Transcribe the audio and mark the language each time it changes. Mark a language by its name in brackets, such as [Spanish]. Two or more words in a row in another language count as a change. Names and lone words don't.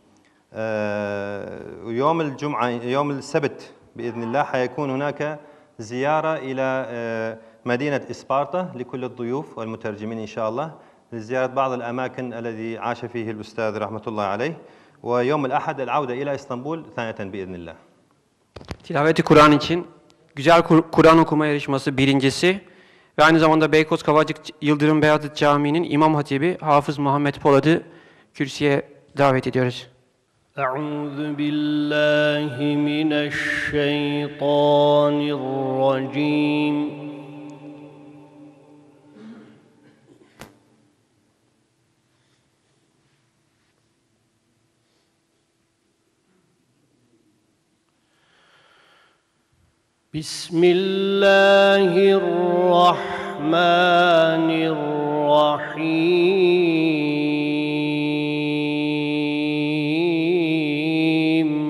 [Arabic] ويوم الجمعة يوم السبت بإذن الله حيكون هناك زيارة إلى مدينة إسبارتا لكل الضيوف والمترجمين إن شاء الله، لزيارة بعض الأماكن الذي عاش فيه الأستاذ رحمة الله عليه. ويوم الأحد العودة إلى إسطنبول ثانية بإذن الله. [Turkish] Tilaveti Kur'an için güzel Kur'an okuma yarışması birincisi ve aynı zamanda Beykoz Kavacık Yıldırım Beyazıt Camii'nin İmam Hatibi Hafız Muhammed Polat'ı kürsüye davet ediyoruz. [Arabic] أعوذ بالله من الشيطان الرجيم. بسم الله الرحمن الرحيم.